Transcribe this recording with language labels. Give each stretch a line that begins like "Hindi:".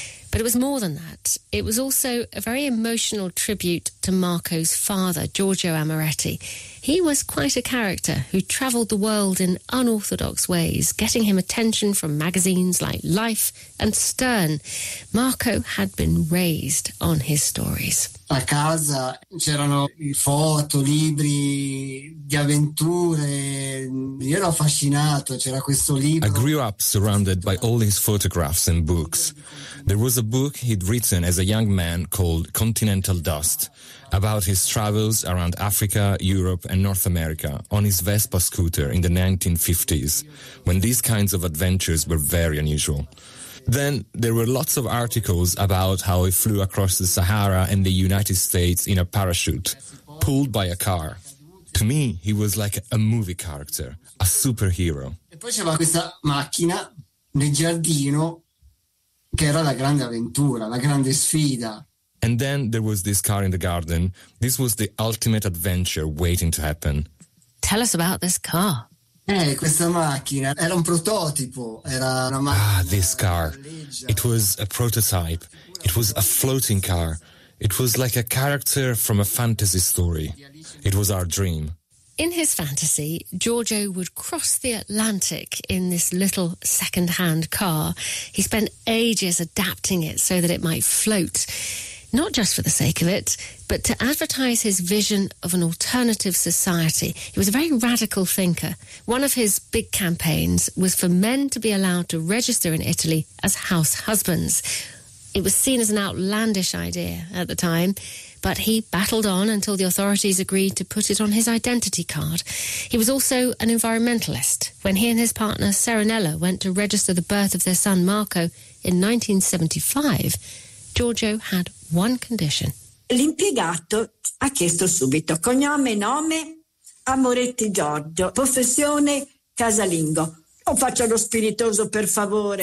English: But it was more than that. It was also a very emotional tribute to Marco's father, Giorgio Amoretti. He was quite a character who travelled the world in unorthodox ways, getting him attention from magazines like Life and Stern. Marco had been raised on his stories.
Italian: A casa c'erano foto, libri di avventure. Io ero affascinato, c'era questo libro.
English: I grew up surrounded by all his photographs and books. There was a book he'd written as a young man called Continental Dust, about his travels around Africa, Europe and North America on his Vespa scooter in the 1950s, when these kinds of adventures were very unusual. Then there were lots of articles about how he flew across the Sahara and the United States in a parachute, pulled by a car. To me, he was like a movie character, a superhero.
Italian: E poi c'era questa macchina nel giardino che era la grande avventura, la grande sfida.
English: And then there was this car in the garden. This was the ultimate adventure waiting to happen. Tell us about this car.
Italian: Questa macchina era un prototipo. Era una macchina.
English: Ah, this car. It was a prototype. It was a floating car. It was like a character from a fantasy story. It was our dream. In his fantasy, Giorgio would cross the Atlantic in this little second-hand car. He spent ages adapting it so that it might float. Not just for the sake of it, but to advertise his vision of an alternative society. He was a very radical thinker. One of his big campaigns was for men to be allowed to register in Italy as house husbands. It was seen as an outlandish idea at the time, but he battled on until the authorities agreed to put it on his identity card. He was also an environmentalist. When he and his partner, Serenella, went to register the birth of their son, Marco, in 1975, Giorgio had one condition.
Italian: L'impiegato ha chiesto subito cognome, nome, Amoretti Giorgio, professione casalingo. O faccio lo spiritoso, per favore.